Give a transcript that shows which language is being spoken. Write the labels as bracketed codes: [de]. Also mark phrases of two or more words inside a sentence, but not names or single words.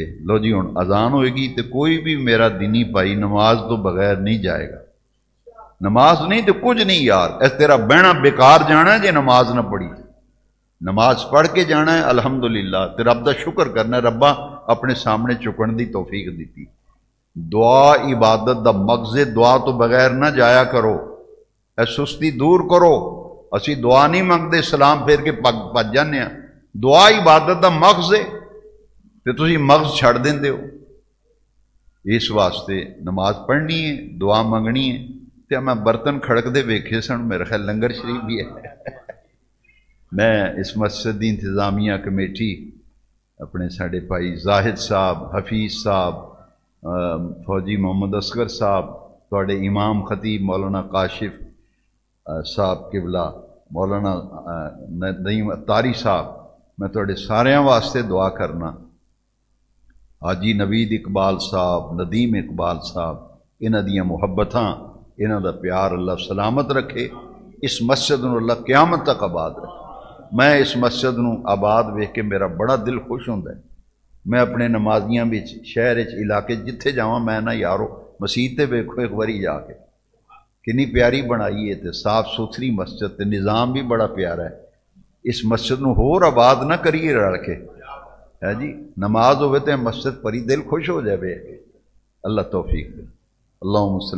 [pa] لو جی ہن اذان ہوئے گی تو کوئی بھی میرا دینی بھائی نماز تو بغیر نہیں جائے گا، نماز نہیں تو کچھ نہیں یار، اس تیرا بہنا بیکار جانا ہے جے نماز نہ پڑھی، نماز پڑھ کے جانا ہے الحمدللہ، تے رب دا شکر کرنا ہے، ربا اپنے سامنے چکن دی توفیق دیتی۔ دعا عبادت دا مغز، دعا تو بغیر نہ جایا کرو، اے سستی دور کرو، اسی دعا نہیں منگتے سلام پھیر کے پج جانے ہیں، دعا عبادت دا مغز ہے تے تسی مغز چھڑ دیندے ہو۔ اس واسطے نماز پڑھنی ہے، دعا منگنی ہے۔ تے میں برتن کھڑک دے ویکھے سن، میرے خیال لنگر شریف بھی ہے۔ میں اس مسجد دی انتظامیہ کمیٹی اپنے ساڑے بھائی زاہد صاحب، حفیظ صاحب، فوجی محمد اصغر صاحب، تھوڑے امام خطیب مولانا کاشف صاحب قبلہ، مولانا نعیم اتاری صاحب، میں تھوڑے سارے واسطے دعا کرنا۔ حاجی نوید اقبال صاحب، ندیم اقبال صاحب، انہاں دیاں محبتاں، انہاں دا پیار اللہ سلامت رکھے، اس مسجد نو اللہ قیامت تک آباد رکھے۔ میں اس مسجد نو آباد ویکھ کے میرا بڑا دل خوش ہوندا ہے۔ میں اپنے نمازیاں وچ، شہر وچ، علاقے جتھے جاواں، میں نہ یارو مسجد تے ویکھو ایک باری جا کے، کنی پیاری بنائی ہے تے صاف ستھری مسجد، تے نظام بھی بڑا پیارا ہے۔ اس مسجد نو ہور آباد نہ کریے رل کے، ہے جی، نماز ہوئے تے مسجد پری دل خوش ہو جائے، اللہ توفیق دے۔ اللہمّ